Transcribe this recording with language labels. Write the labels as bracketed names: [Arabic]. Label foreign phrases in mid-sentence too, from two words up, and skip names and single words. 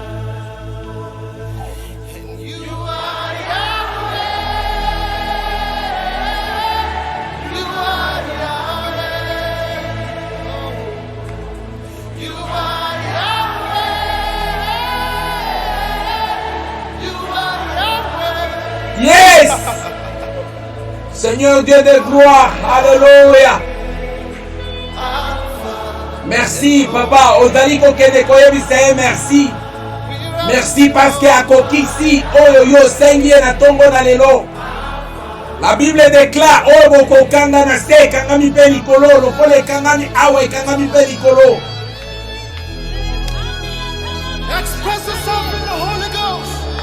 [English] And you are Yahweh. You are Yahweh. You are Yahweh. You are Yahweh. Yes. [French] Seigneur Dieu de gloire. Alléluia. Merci, papa. [Lingala] Ozali kokende koyebisa ye merci. [French] Merci parce que [Lingala] akokisi oyo yo sengi na tongo na lelo. [French] La Bible déclare [Lingala] oyo bokokanga na se ekangami mpe likolo lokola ekangami awa ekangami mpe likolo. [English] Express yourself in the Holy Ghost.